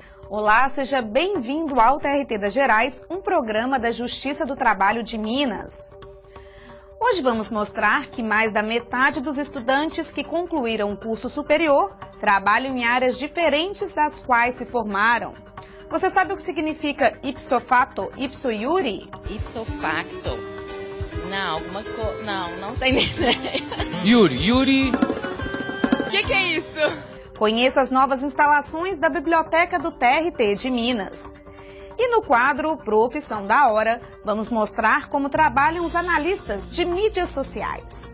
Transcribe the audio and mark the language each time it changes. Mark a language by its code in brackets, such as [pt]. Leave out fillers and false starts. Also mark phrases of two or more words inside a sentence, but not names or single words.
[pt] Olá, seja bem-vindo ao TRT das Gerais, um programa da Justiça do Trabalho de Minas. Hoje vamos mostrar que mais da metade dos estudantes que concluíram o curso superior trabalham em áreas diferentes das quais se formaram. Você sabe o que significa [la] ipso facto, ipso iure? Ipso facto? [pt] Não, não tenho ideia. Iure. O que é isso? Conheça as novas instalações da Biblioteca do TRT de Minas. E no quadro Profissão da Hora, vamos mostrar como trabalham os analistas de mídias sociais.